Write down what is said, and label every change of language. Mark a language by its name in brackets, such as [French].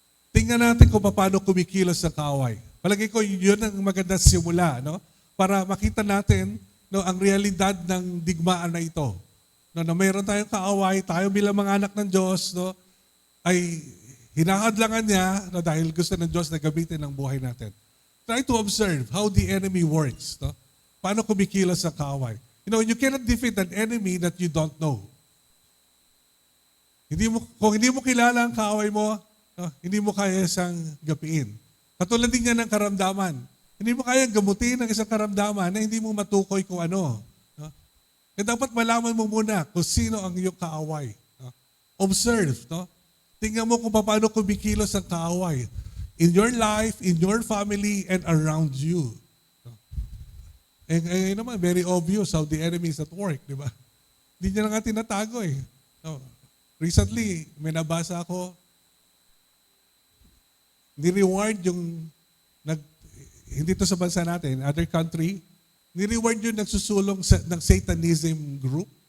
[Filipino] Tingnan natin kung paano kumikilos ang kaaway. Palagi ko, yun ang maganda simula, no? Para makita natin, no, ang realidad ng digmaan na ito. No, na mayroon tayong kaaway, tayo bilang mga anak ng Diyos, no, ay hinahadlangan niya, no, dahil gusto ng Diyos na gamitin ang buhay natin. [English] Try to observe how the enemy works. No? [Filipino] Paano kumikilos ang kaaway. [English] You cannot defeat an enemy that you don't know. [Filipino] Kung hindi mo kilala ang kaaway mo, no, hindi mo kaya siyang gapiin. Katulad din niya ng karamdaman. Hindi mo kaya gamutin ang isang karamdaman na hindi mo matukoy kung ano. No? Kaya dapat malaman mo muna kung sino ang iyong kaaway. No? [English] Observe. [Filipino] No? Tingnan mo kung paano kumikilos ang kaaway. [English] In your life, in your family, and around you. No? Naman, very obvious how the enemy is at work. [Filipino] Di ba? Hindi niya na nga tinatago eh. No? Recently, may nabasa ako, ni-reward yung, hindi to sa bansa natin, [English] other country, [Filipino] ni-reward yung nagsusulong ng Satanism group.